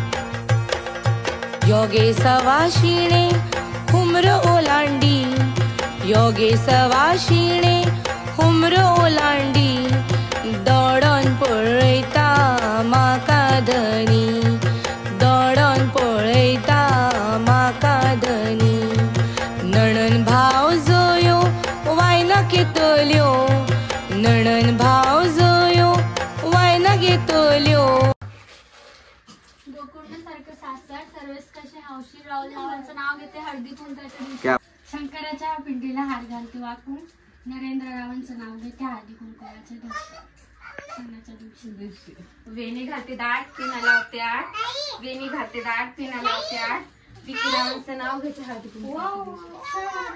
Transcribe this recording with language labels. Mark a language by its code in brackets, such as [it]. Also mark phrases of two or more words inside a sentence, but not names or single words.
[kok] योगे सवाशिणे हुमर ओलांडी, योगेश वाशिणे हुमर ओलांडी दडोन पळयता म्हाका धनी दडोन पळयता म्हाका धनी नणन भाव जोयो वायना घेतल्यो नणन भाव जोयो वायना घेतल्यो [mr] गोकुळसारखं सासर सर्वच कसे हौशी राहुलांचं नाव घेते हळदी कुंकाच्या दिवशी शंकराच्या पिंडीला हार घालते वाकून नरेंद्ररावांचं नाव घेते हळदी कुंकाच्या दिवशी सणाच्या दिवशी वेणी घालते दाट पिना लावते आठ वेणी घालते दाट पिना लावते आठ विक्रांचं नाव घेते हळदी कुंकाच्या